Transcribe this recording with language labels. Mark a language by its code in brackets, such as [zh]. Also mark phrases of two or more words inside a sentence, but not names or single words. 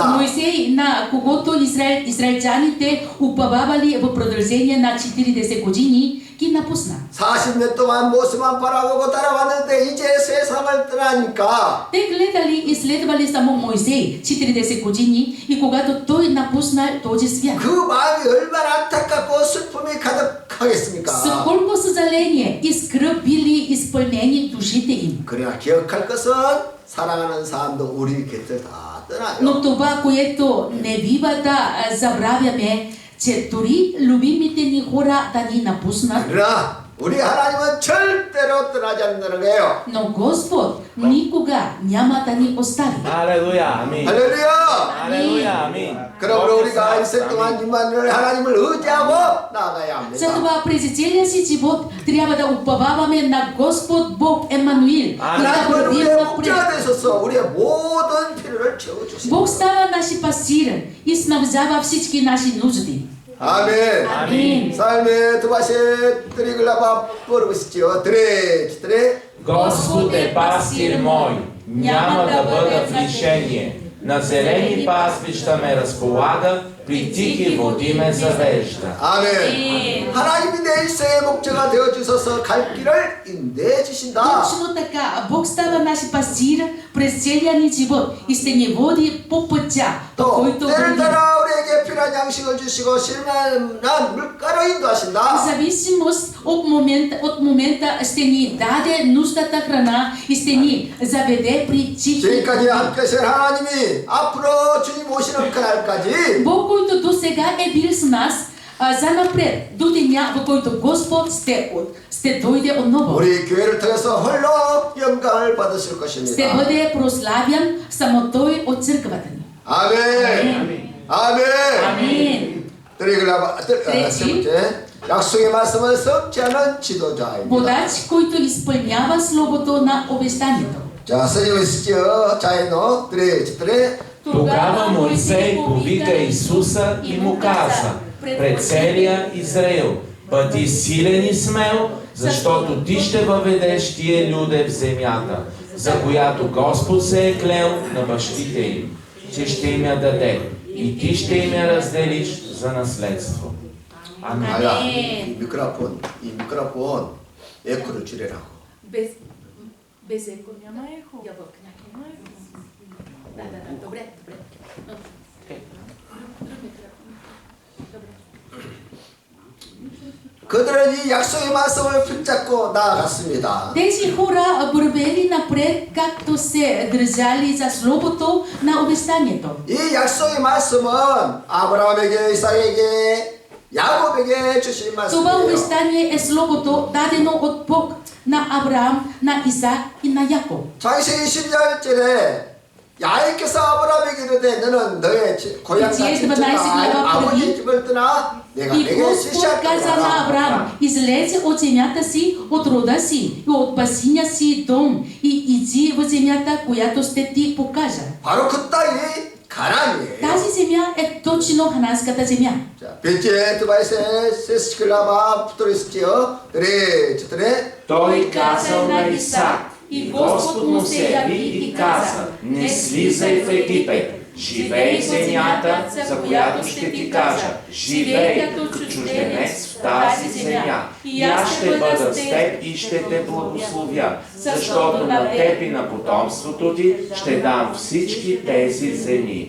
[bg] Моисей, на когото израелтяните уповавали в продължение на 40 години, ги напусна. [ko] 40년 동안 모세만 바라보고 따라왔는데 이제 세상을 떠나니까 [bg] Те гледали и следвали само Моисей 40 години и когато той напусна този свят. [ko] 그 마음이 얼마나 안타깝고 슬픔이 가득하겠습니까? [bg] С колко съжаление и скръб били изпълнени душите им. [ko] 그러나 기억할 것은 사랑하는 사람도 우리 곁을 다 떠나요. [bg] Но това, което не бива да забравяме, че дори любимите ни хора да ни напуснат, [ko] 그러나 우리 하나님은 절대로 떠나지 않는다는 거예요. [bg] но Господ никога няма да ни остави. Алелуя. Амин. [ko] 할렐루야! [bg] Алелуя. Амин. [ko] 그러므로 우리가 인생 동안 임마누엘 하나님을 의지하고 나아가야 합니다. [bg] Затова през целия си живот трябва да уповаваме на Господ Бог Емануил и да [ko] 하나님은 [bg] вървим [ko] 우리의 [bg] напред. [ko] 목자가 되셔서 우리의 모든 필요를 채워주십니다. [bg] Бог става наши пастир и снабдява всички наши нужди. [ko] 아멘. [bg] Амин. 삶의 드바시 드리글라바 버르시지요. 드레 Господ е пастир мой, няма да бъда в лишение. На зелени пастбища ме разполага, при тихи води ме завежда. [ko] 아멘. 하나님이 내 일생의 목자가 되어 주셔서 갈 길을 인내해 주신다. [bg] Точно така, Бог става наш пастир през целия ни живот и ще ни води по пътя, по [ko] 또 [bg] който [ko] 때를 [bg] вървим. [ko] 따라 우리에게 필요한 양식을 주시고 실만한 물가로 [bg] В [ko] 인도하신다. [bg] зависимост от момента ще ни даде нуждата храна и ще ни заведе при чихи. [ko] 지금까지 함께하신 하나님이 앞으로 주님 오시는 그날까지 [bg] Бог, който до сега е бил с нас, занапред, до деня, в който Господ ще дойде отново. [ko] 우리 교회를 통해서 홀로 영광을 받으실 [bg] Ще [ko] 것입니다. [bg] бъде прославян само Той от църквата ни. [ko] 아멘. 아멘. [bg] Амин. [ko] 세 번째, 약속의 말씀을 썩지 않은 지도자입니다. [bg] Водач, който изпълнява словото на обещанието. [ko] 자, 써지고 있으죠. 자이노, 드레. [bg] Тогава Моисей повика Исуса и му каза пред целия Израил: бъди силен и смел, защото ти ще въведеш тия люде в земята, за която Господ се е клел на бащите им, че ще им я даде, и ти ще им я разделиш за наследство. Амин. [ko] 아야, 이 미크로폰 에코를 줄이라고. [bg] Без еко няма ехо. Добре. [ko] 그들은 이 약속의 말씀을 붙잡고 나아갔습니다. [bg] Тези хора вървели напред, както се държали за словото на обещанието. [ko] 이 약속의 말씀은 아브라함에게, 이삭에게, 야곱에게 주신 [bg] Това [ko] 말씀이에요. [bg] обещание е словото, дадено от Бог на Авраам, на Исак и на Яков. [ko] 창세기 12절에 야훼께서 아브라함에게 이르되 너는 너의 고향과 친척과 아버지의 집을 떠나 내가 [bg] И [ko] 내게 [bg] Господ [ko] 지시할 [bg] каза на [ko] 거라. [bg] Авраам: излезе от земята си, от рода си и от басиня си дом и иди в земята, която ще ти покажа. [ko] 바로 그 땅이 가나안이에요. [bg] Тази земя е точно хананската земя. 자, 벤체 두바이세 세스킬라마 푸토리스티어 드레. Той казал на Исак, и Господ му се яви и каза: не слизай в Египет, живей в земята, за която ще ти кажа. Живей като чужденец в тази земя, и аз ще бъда с теб и ще те благословя, защото на теб и на потомството ти ще дам всички тези земи.